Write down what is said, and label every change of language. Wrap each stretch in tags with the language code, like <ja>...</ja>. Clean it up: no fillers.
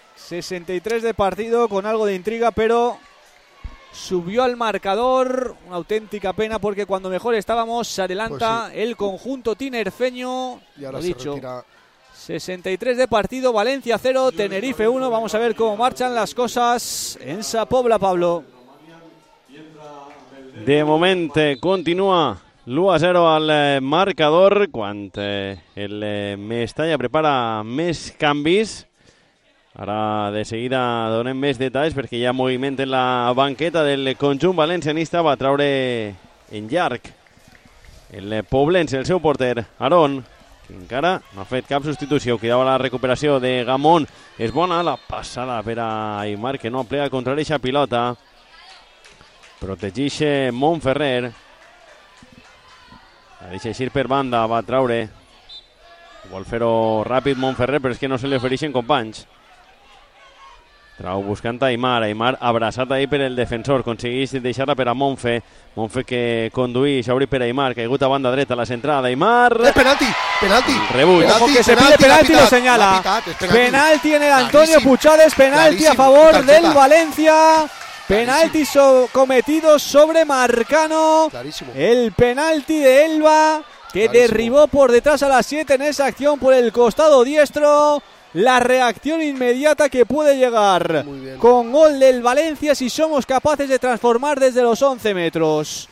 <es>63 de partido, con algo de intriga, pero subió al marcador. Una auténtica pena, porque cuando mejor estábamos, se adelanta el conjunto tinerfeño. Y ahora se retira. 63 de partido, Valencia 0, Tenerife 1. Vamos a ver cómo marchan las cosas en Sa Pobla, Pablo.</es> <ca>De momento continúa l'1 a 0 al marcador, quan el Mestalla prepara més canvis. Ara de seguida donem més detalls, perquè hi ha moviment en la banqueta del conjunt valencianista. Va traure en llarg el poblense, el seu porter, Aaron. Encara no ha fet cap substitució. Cuidava la recuperació de Gamón. És bona la passada per a Aymar, que no aplega contra aquesta pilota. Protegeix Montferrer. La deixa eixir per banda, va traure. Vol fer-ho ràpid Montferrer, però és que no se li ofereixen companys. Trau buscant Aymar. Aymar abraçat ahí per el defensor. Aconsegueix deixar-la per a Monfe. Monfe que conduïs, obri per Aymar. Caigut a banda dreta, la centrada. Aymar... És penalti! Penalti! Rebuig.</ca> <es>Ojo, que se pide penalti, lo senyala. Penalti en el Antonio Puchades. Penalti a favor del València. Penalti cometido sobre Marcano. Clarísimo. El penalti de Elba, que derribó por detrás a las 7 en esa acción por el costado diestro. La reacción inmediata que puede llegar con gol del Valencia si somos capaces de transformar desde los 11 metros.</es>